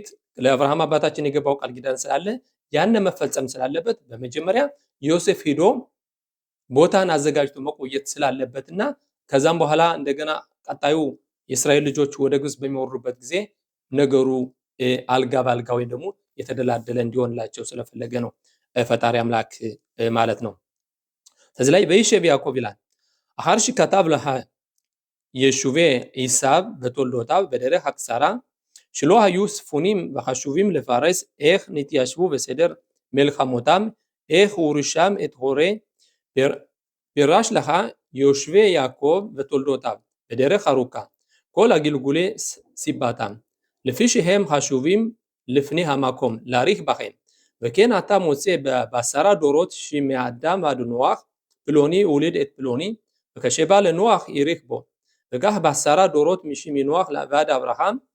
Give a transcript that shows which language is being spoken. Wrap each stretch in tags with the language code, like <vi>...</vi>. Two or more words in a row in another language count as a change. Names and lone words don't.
<am>ለአብርሃም አባታችን የገባው ቃል ኪዳን ስላለ ያን መፈጸም ስላለበት በመጀመሪያ ዮሴፍ ሄዶ ቦታን አዘጋጅቶ መቆየት ስላለበትና ከዛም በኋላ እንደገና ቀጣዩ የእስራኤል ልጆች ወደ ግብጽ በሚወርዱበት ጊዜ ነገሩ አልጋ ባልጋ ወይ ደግሞ የተደላደለ እንዲሆንላቸው ስለፈለገ ነው ፈጣሪ አምላክ ማለት ነው። ስለዚህ ላይ</am> <he>וישב יעקב</he> <am>ይላል</am> <he>አሐር שכתב לך יישובי עשיו ותולדותיו בדרך הקצרה שלא היו ספונים וחשובים לפרס איך נתיישבו בסדר מלחמותם איך הורישם את הורי פירש לך יושבי יעקב ותולדותיו בדרך ארוכה כל הגלגולי סיבתם לפי שהם חשובים לפני המקום להאריך בכם וכן אתה מוצא בעשרה דורות שמאדם ועד נוח פלוני הוליד את פלוני וכשבא לנוח יריך בו וכך בעשרה דורות משמנוח ועד אברהם</he>